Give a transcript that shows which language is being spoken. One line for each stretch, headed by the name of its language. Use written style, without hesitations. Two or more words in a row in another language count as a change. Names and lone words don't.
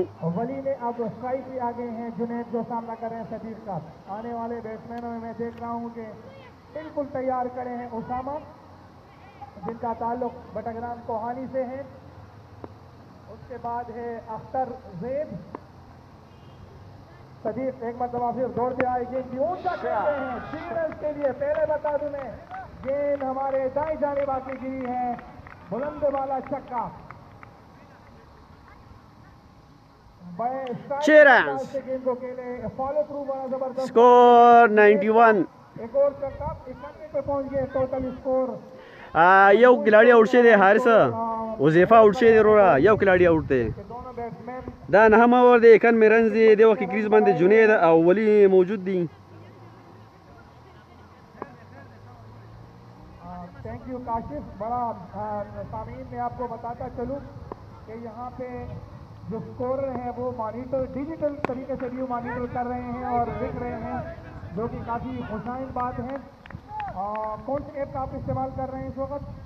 Urdu: ولی نے اب سٹرائیک بھی آگے ہیں جنید جو سامنا کر رہے ہیں صدیق کا آنے والے بیٹسمینوں میں میں دیکھ رہا ہوں کہ بالکل تیار کھڑے ہیں اسامہ جن کا تعلق بٹگرام کوہانی سے ہے اس کے بعد ہے اختر زید صدیق ایک مرتبہ پھر دوڑتے آئے گیند کی اونچا کھیلتے ہیں 3 رن کے لیے پہلے بتا دوں میں گیند ہمارے دائیں جانے باقی گری ہے بلند والا چھکا 6 رن گیند کو کھیلے
English: follow through
Urdu: بڑا زبردست اسکور 91 ایک اور چھکا 91 پہ پہنچ گئے ٹوٹل اسکور
Pashto: یو کلاړی آوټ شوی دی حارث وظیفه آوټ شوی دی وروره یو کلاړی آوټ دی
Urdu: دونوں بیٹسمین
Pashto: دا نهم اوور دی 91 رنز دی د وخت کریز باندې جنید او ولی موجود دي
English: thank you
Urdu: کاشف بڑا سامین میں آپ کو بتاتا چلوں کہ یہاں پہ جو اسکورر ہیں وہ مانیٹر ڈیجیٹل طریقے سے بھی مانیٹر کر رہے ہیں اور لکھ رہے ہیں جو کہ کافی خوشائن بات ہے کون سے ایپ کا آپ استعمال کر رہے ہیں اس وقت